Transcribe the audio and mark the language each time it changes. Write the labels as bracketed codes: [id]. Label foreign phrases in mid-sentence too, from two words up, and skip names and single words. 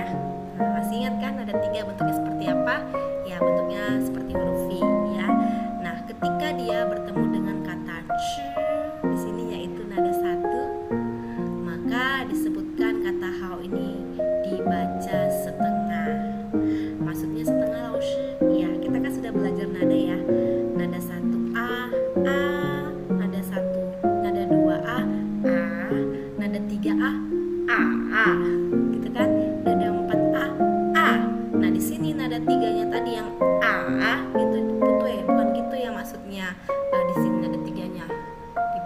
[id] Nah, masih ingat kan ada 3 bentuknya seperti apa? Ya, bentuknya seperti huruf V ya. Nah, ketika dia bertemu dengan kata ch di sini yaitu nada 1, maka disebutkan kata how ini dibaca setengah. Maksudnya setengah laushi. Ya, kita kan sudah belajar nada ya. Nada 1 a, nada 1, nada 2 a, nada 3 a, gitu kan? Nada 4 a. Nah, di sini nada 3-nya tadi yang a itu putwe, bukan gitu ya maksudnya. Di sini nada 3-nya